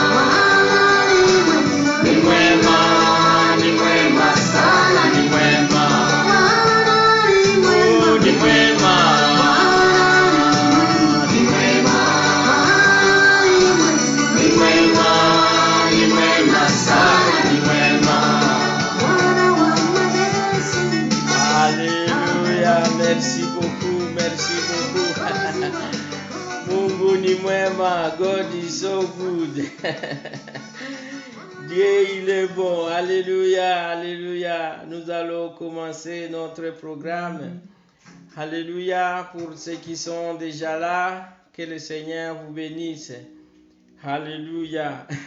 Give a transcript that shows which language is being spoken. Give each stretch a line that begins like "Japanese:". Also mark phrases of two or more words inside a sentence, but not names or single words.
Swahili: Ni mwema. Ni mwema sana, ni mwema. Oh, ni mwema. Ni mwema. Ni mwema. Ni mwema sana, ni mwema.
French: Alléluia. Merci beaucoup, merci beaucoup.
Swahili: Mungu ni mwema.
English: God is so good.
French: Dieu, il est bon. Alléluia, alléluia. Nous allons commencer notre programme. Alléluia. Pour ceux qui sont déjà là, que le Seigneur vous bénisse. Alléluia.